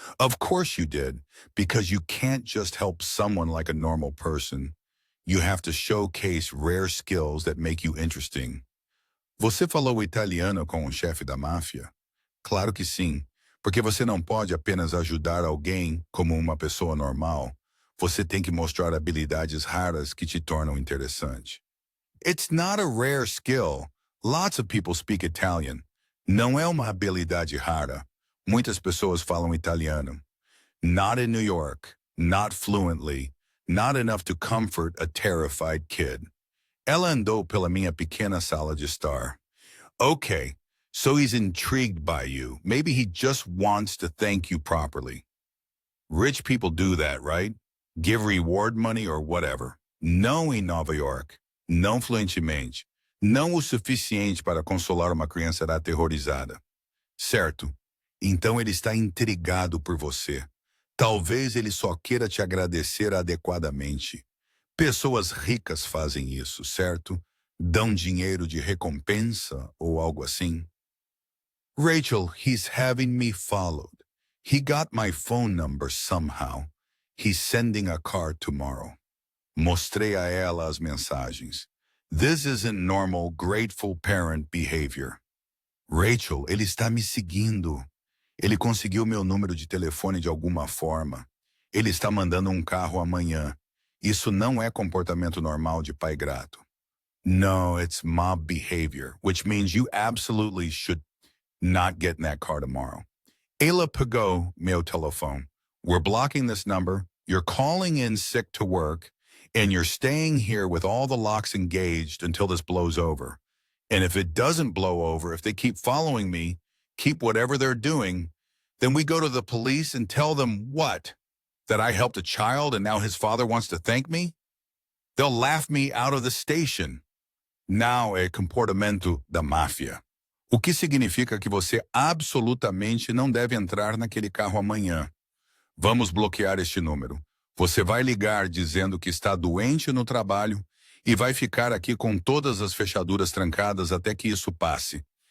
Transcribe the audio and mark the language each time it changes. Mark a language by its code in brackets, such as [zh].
[en] Of course you did, because you can't just help someone like a normal person. You have to showcase rare skills that make you interesting. [pt] Você falou italiano com o chefe da máfia? Claro que sim, porque você não pode apenas ajudar alguém como uma pessoa normal. Você tem que mostrar habilidades raras que te tornam interessante. [en] It's not a rare skill. Lots of people speak Italian. [pt] Não é uma habilidade rara. Muitas pessoas falam italiano. [en] Not in New York, not fluently, not enough to comfort a terrified kid. [pt] Ela andou pela minha pequena sala de estar. [en] Okay, so he's intrigued by you. Maybe he just wants to thank you properly. Rich people do that, right? Give reward money or whatever. [pt] Não em Nova York. Não fluentemente. Não o suficiente para consolar uma criança aterrorizada. Certo. Então ele está intrigado por você. Talvez ele só queira te agradecer adequadamente. Pessoas ricas fazem isso, certo? Dão dinheiro de recompensa ou algo assim. [en] Rachel, he's having me followed. He got my phone number somehow. He's sending a car tomorrow. [pt] Mostrei a ela as mensagens. [en] This isn't normal, grateful parent behavior. [pt] Rachel, ele está me seguindo. Ele conseguiu meu número de telefone de alguma forma. Ele está mandando um carro amanhã. Isso não é comportamento normal de pai grato. [en] No, it's mob behavior, which means you absolutely should not get in that car tomorrow. [pt] Ela pegou meu telefone. [en] We're blocking this number. You're calling in sick to work, and you're staying here with all the locks engaged until this blows over. And if it doesn't blow over, if they keep following me, keep whatever they're doing, then we go to the police and tell them what? That I helped a child and now his father wants to thank me? They'll laugh me out of the station. [pt] Now é comportamento da máfia. O que significa que você absolutamente não deve entrar naquele carro amanhã. Vamos bloquear este número. Você vai ligar dizendo que está doente no trabalho e vai ficar aqui com todas as fechaduras trancadas até que isso passe.